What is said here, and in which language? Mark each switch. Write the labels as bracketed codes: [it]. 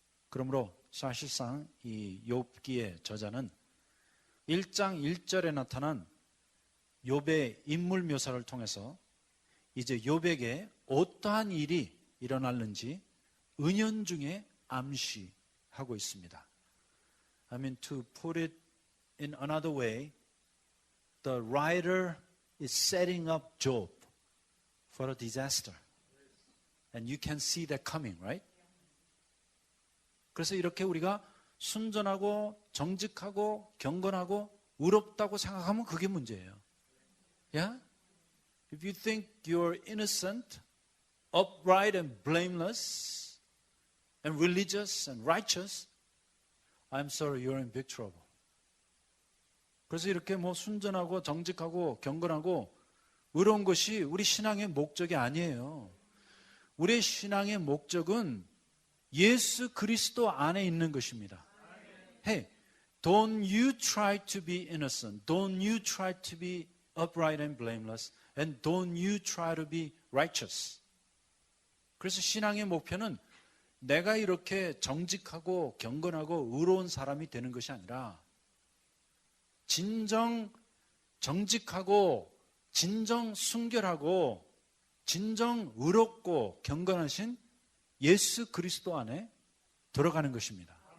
[ko] 그러므로 사실상 이 욥기의 저자는 1장 1절에 나타난 욥의 인물 묘사를 통해서 이제 욥에게 어떠한 일이 일어났는지 은연중에 암시하고 있습니다. [en] I mean, to put it in another way, the writer is setting up Job for a disaster. And you can see that coming, right? [ko] 그래서 이렇게 우리가 순전하고 정직하고 경건하고 의롭다고 생각하면 그게 문제예요. [en] Yeah? If you think you're innocent, upright and blameless and religious and righteous, I'm sorry, you're in big trouble. [ko] 그래서 이렇게 뭐 순전하고 정직하고 경건하고 의로운 것이 우리 신앙의 목적이 아니에요. 우리의 신앙의 목적은 예수 그리스도 안에 있는 것입니다. [en] Hey, don't you try to be innocent. Don't you try to be upright and blameless. And don't you try to be righteous. [ko] 그래서 신앙의 목표는 내가 이렇게 정직하고 경건하고 의로운 사람이 되는 것이 아니라 진정 정직하고 진정 순결하고 진정 의롭고 경건하신 예수 그리스도 안에 들어가는 것입니다.